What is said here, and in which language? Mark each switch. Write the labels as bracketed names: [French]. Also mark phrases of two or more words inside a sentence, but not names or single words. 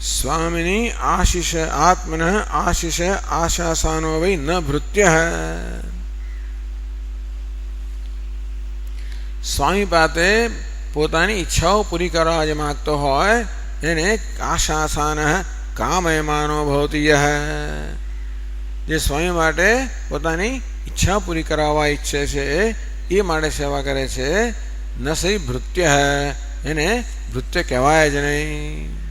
[Sanskrit] स्वामिनी आशिष आत्मन आशिष आशासानो वै न भृत्यः। [Gujarati] સ્વામી પાસે પોતાની ઈચ્છાઓ પૂરી કરવા જે માગતો હોય એને [Sanskrit] आशासानः कामयमानो भवति यः, [Gujarati] જે સ્વામી માટે પોતાની ઈચ્છા પૂરી કરાવવા ઈચ્છે છે એ માટે સેવા કરે છે, [Sanskrit] न स भृत्यः, [Gujarati] એને ભૃત્ય કહેવાય જ નહીં.